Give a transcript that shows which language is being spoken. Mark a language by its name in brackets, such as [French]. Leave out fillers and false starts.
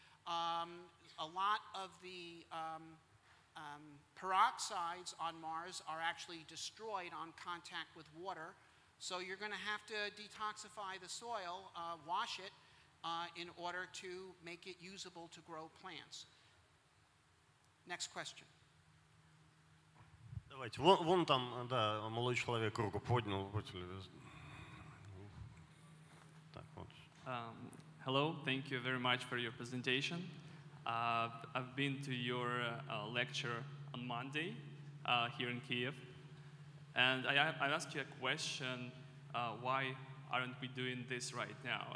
[English] A lot of the peroxides on Mars are actually destroyed on contact with water. So you're going to have to detoxify the soil, wash it, in order to make it usable to grow plants. Next question. [Russian] Давайте. Вон там, да, молодой человек руку поднял. Так, вот. [English] Hello, thank you very much for your presentation. I've been to your lecture on Monday here in Kiev, and I asked you a question, why aren't we doing this right now?